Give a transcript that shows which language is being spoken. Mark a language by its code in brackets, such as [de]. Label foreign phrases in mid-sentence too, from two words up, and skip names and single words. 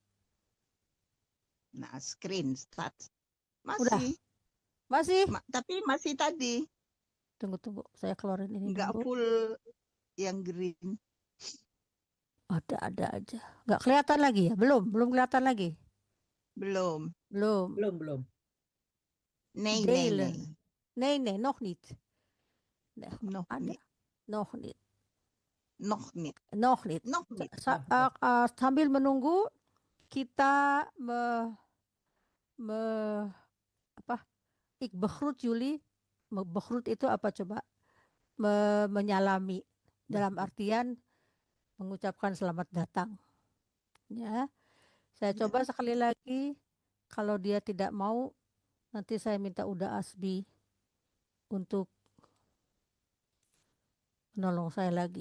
[en] Nah, screen start. [id] Udah. Masih? Tapi masih tadi. Tunggu. Saya keluarin ini Nggak dulu. full yang green. Ada aja. Nggak kelihatan lagi ya? Belum kelihatan lagi? Belum. [nl] Nee, nog niet. Nog niet. [id] Sambil menunggu kita [nl] ik begroet jullie. [id] Begroet itu apa coba? Menyalami, dalam artian mengucapkan selamat datang. Ya. Saya coba sekali lagi. Kalau dia tidak mau, nanti saya minta Uda Asbi untuk menolong saya lagi.